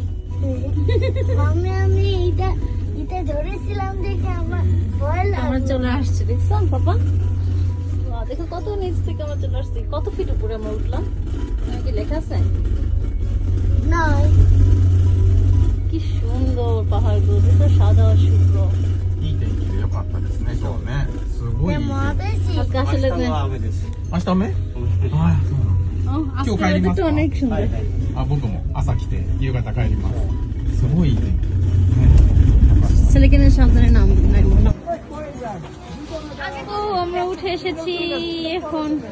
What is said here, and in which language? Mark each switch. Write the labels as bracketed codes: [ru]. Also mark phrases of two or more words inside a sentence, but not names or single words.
[bn] আমরা চলে আসছি, দেখছেন বাবা? দেখো কত নিচ থেকে আমরা চলে আসছি, কত ফিট উপরে আমরা উঠলাম। কি লেখা আছে? পাহাড়গুলো তো সাদা আর শুভ্র। [ja] いい天気で良かったですね、今日ね。すごいいい天気。 [bn] আজকে আসলে [ja] 明日雨？はい、そうなの。今日帰りますか？ [bn] অনেক সুন্দর। [ja] あ、僕も朝来て夕方帰ります。すごいいい天気。 [bn] ছেলেকে সাবধানে নাম নাই মনে। ও আমরা উঠে এসেছি এখন।